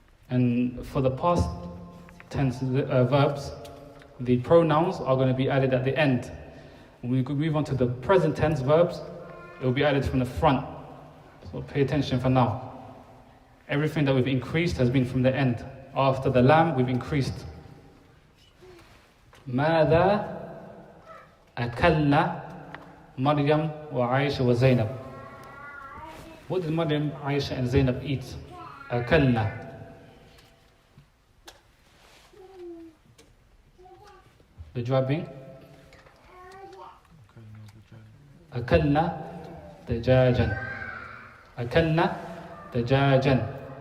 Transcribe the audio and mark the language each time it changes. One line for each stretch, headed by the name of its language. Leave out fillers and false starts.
English: And for the past tense verbs, the pronouns are going to be added at the end. When we move on to the present tense verbs, it will be added from the front. So pay attention for now. Everything that we've increased has been from the end. After the lam, we've increased.
Arabic: ماذا أكلنا مريم وعائشة وزينب.
English: What did Maryam, Aisha and Zainab eat?
Arabic: أكلنا.
English: The jawab being?
Arabic: أكلنا دجاجا. أكلنا دجاجا.